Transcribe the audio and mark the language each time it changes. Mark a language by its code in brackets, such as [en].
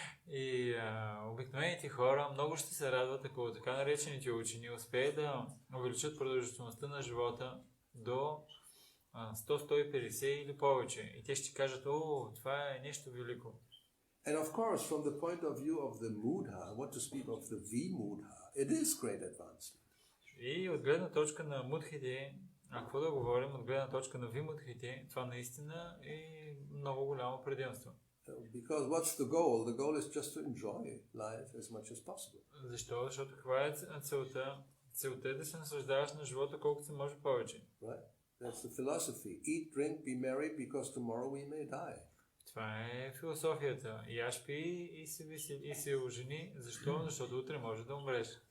[bg] И обикновените хора много ще се радват, ако така наречените учени успеят да увеличат продължителността на живота до 100-150 или повече. И те ще кажат, о, това е нещо велико. [en] And of course, from the point of view of the Mudha, what to speak of the Vimudha, it is great advancement. [bg] И от гледна точка на мудхите, какво да говорим, от гледна точка на вимудхите, това наистина е много голямо предимство. [en] Because what's the goal? The goal is just to enjoy life as much as possible. [bg] Защо? Защото каква е целта? Целта е да се наслаждаваш на живота колкото се може повече. [en] Right? That's the philosophy. Eat, drink, be merry, because tomorrow we may die. [bg] Това е философията. Яш пи и се ожени. Защо? Защото утре може да умреш.